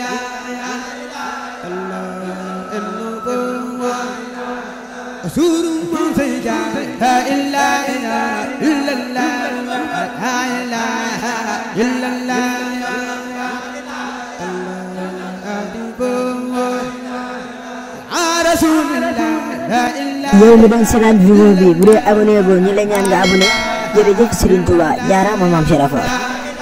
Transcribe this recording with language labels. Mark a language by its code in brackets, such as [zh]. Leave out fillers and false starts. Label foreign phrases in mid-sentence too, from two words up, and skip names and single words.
[ar] رسول من سجاد لا إله إلا الله لا إله إلا الله رسول الله لا إله [wo] yow mi doon seetaan vidéo bi bu dee abonné goo ñu la ñaan nga abonné jërëjëf Serigne Touba jaaraama Maam Cheikh Ibra Fall